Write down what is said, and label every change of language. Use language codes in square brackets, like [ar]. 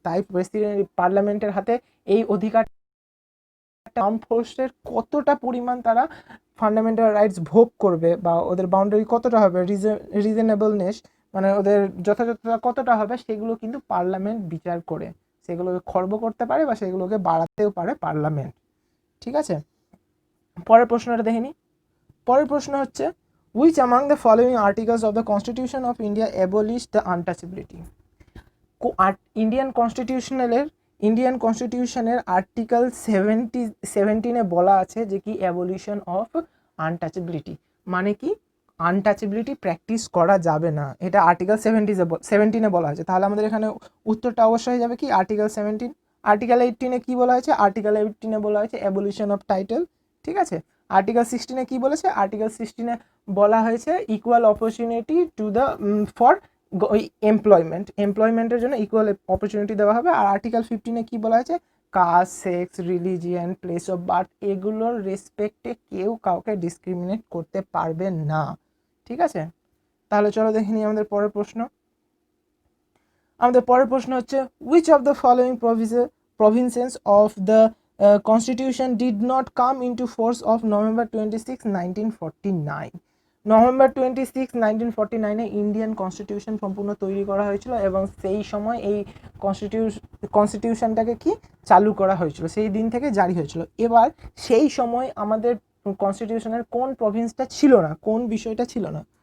[bn] তাই প্রেসিডেন্ট, পার্লামেন্টের হাতে এই অধিকার। আর্ম ফোর্সের কতটা পরিমাণ তারা ফান্ডামেন্টাল রাইটস ভোগ করবে বা ওদের বাউন্ডারি কতটা হবে, রিজনেবলনেস মানে ওদের যথাযথতা কতটা হবে, সেগুলো কিন্তু পার্লামেন্ট বিচার করে সেগুলোকে খর্ব করতে পারে বা সেগুলোকে বাড়াতেও পারে পার্লামেন্ট। ঠিক আছে, পরের প্রশ্নটা দেখে নিই। পরের প্রশ্ন হচ্ছে [en] which among the following articles of the Constitution of India abolished the untouchability? [bn] Indian কনস্টিটিউশনের article 17 বলা আছে যে কি অ্যাবলিশন অফ আনটাচেবিলিটি, মানে কি আনটাচেবিলিটি প্র্যাকটিস করা যাবে না, এটা আর্টিকেল 17 বলা আছে। তাহলে আমাদের এখানে উত্তরটা অবশ্যই যাবে কি আর্টিকেল 17। আর্টিকেল 18 কি বলা হয়েছে? আর্টিকেল 18 বলা হয়েছে অ্যাবলিশন অফ টাইটেল। ঠিক আছে, আর্টিকেল 16 কি বলেছে? আর্টিকেল 16 বলা হয়েছে equal opportunity to the for এমপ্লয়মেন্টের জন্য ইকুয়াল অপরচুনিটি দেওয়া হবে। আর আর্টিকেল 15 কি বলা হয়েছে? Caste, sex, religion, place of birth, এগুলোর রেসপেক্টে কেউ কাউকে ডিসক্রিমিনেট করতে পারবে না। ঠিক আছে, তাহলে চলো দেখে নিই আমাদের পরের প্রশ্ন। আমাদের পরের প্রশ্ন হচ্ছে [en] which of the following provisions of the constitution did not come into force of November 26, 1949? [bn] November 26, 1949 Indian constitution সম্পূর্ণ তৈরি করা হয়েছিল এবং সেই সময় এই কনস্টিটিউশনটাকে কি চালু করা হয়েছিল, সেই দিন থেকে জারি হয়েছিল। এবার সেই সময় আমাদের কনস্টিটিউশনের কোন প্রভিন্সটা ছিল না, কোন বিষয়টা ছিল না?